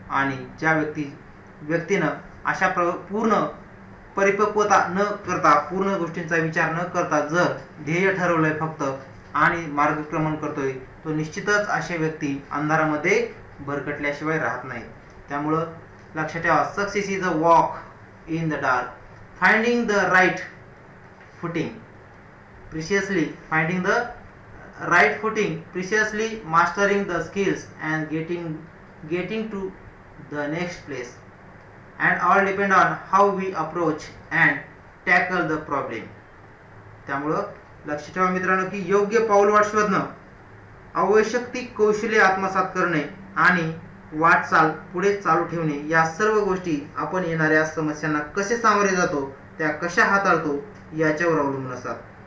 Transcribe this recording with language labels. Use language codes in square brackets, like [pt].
[mr] आणि ज्या व्यक्तीनं अशा पूर्ण परिपक्वता न करता, पूर्ण गोष्टींचा विचार न करता जर ध्येय ठरवलंय फक्त आणि मार्गक्रमण करतोय, तो निश्चितच अशा व्यक्ती अंधारामध्ये भरकटल्याशिवाय राहत नाही. त्यामुळं लक्षात ठेवा, [en] Success is a walk in the dark, finding the right footing preciously, finding the right footing, preciously mastering the skills and getting to the next place, and all depend on how we approach and tackle the problem. [mr] त्यामुळं लक्षात ठेवा मित्रांनो की योग्य पाऊलवाट शोधणं, आवश्यक ती कौशल्य आत्मसात करणे आणि वाटचाल पुढे चालू ठेवणे, या सर्व गोष्टी आपण येणाऱ्या समस्यांना कसे सामोरे जातो, त्या कशा हाताळतो याच्यावर अवलंबून असतात.